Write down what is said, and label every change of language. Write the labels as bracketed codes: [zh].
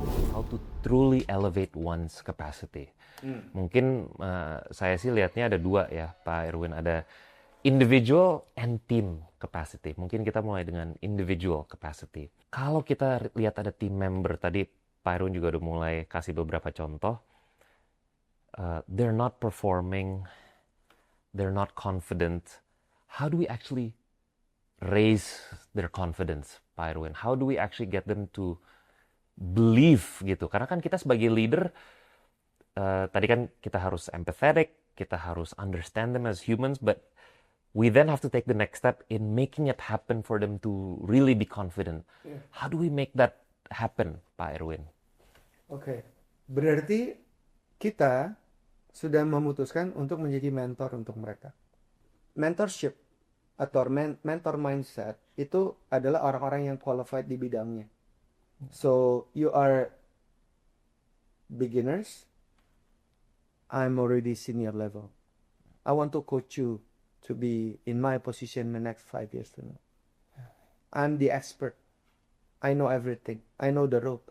[en] How to truly elevate one's capacity. [id] Mungkin saya sih lihatnya ada dua ya, Pak Irwin. Ada [en] individual and team capacity. [id] Mungkin kita mulai dengan individual capacity. Kalau kita lihat ada team member, tadi Pak Irwin juga udah mulai kasih beberapa contoh. [en] They're not performing, they're not confident. How do we actually raise their confidence, Pak Irwin? How do we actually get them to believe [id] gitu? Karena kan kita sebagai leader, tadi kan kita harus [en] empathetic, kita harus understand them as humans, but we then have to take the next step in making it happen for them to really be confident. Yeah. How do we make that happen, Pak Irwin? [id] Oke. Berarti kita sudah memutuskan untuk menjadi mentor untuk mereka. Mentorship atau mentor mindset itu adalah orang-orang yang qualified di bidangnya. [en] So you are beginners, I'm already senior level. I want to coach you to be in my position in the next 5 years from now. I'm the expert. I know everything. I know the road.